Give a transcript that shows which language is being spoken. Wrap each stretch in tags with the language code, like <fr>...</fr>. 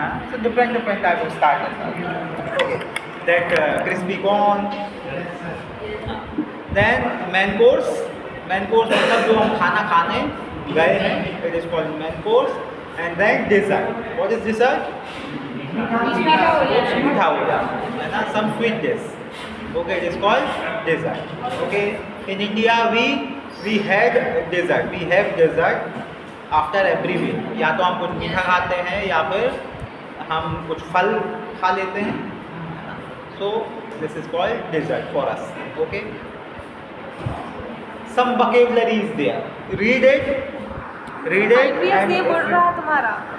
<en>So different type of starters. Okay. That crispy corn. Then main course. Main course</en> <hi>मतलब जो हम खाना खाने गए हैं,</hi> <en>it is called main course. And then dessert. What is dessert? मीठा हो जाता है ना, some sweet dish. Okay, it is called dessert. Okay. In India we had dessert. We have dessert after every meal.</en> <hi>या तो हम कुछ मीठा खाते हैं या फिर हम कुछ फल खा लेते हैं.</hi> <en>So this is called dessert for us. Okay. Some vocabulary is there. Read it.</en> <hi>IPS ये बोल रहा है तुम्हारा.</hi>